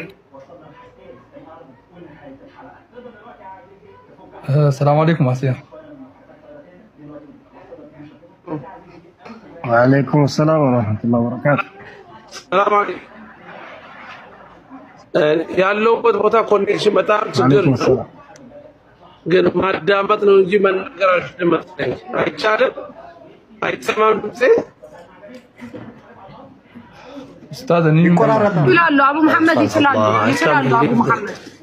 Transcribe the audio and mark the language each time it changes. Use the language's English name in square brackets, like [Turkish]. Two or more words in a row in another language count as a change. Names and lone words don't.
[Arabic] السلام عليكم عسير. وعليكم السلام ورحمة الله وبركاته. السلام عليكم. [Amharic] ያለው ቦታ ኮኔክሽን በጣም ችግር ነው ግን ማዳመጥ ነው እንጂ መናገር አልችልም አይቻልም አይሰማም ድምጼ ኡስታዝ እኔ ይላሉ አቡ መሐመድ ይችላሉ አቡ መሐመድ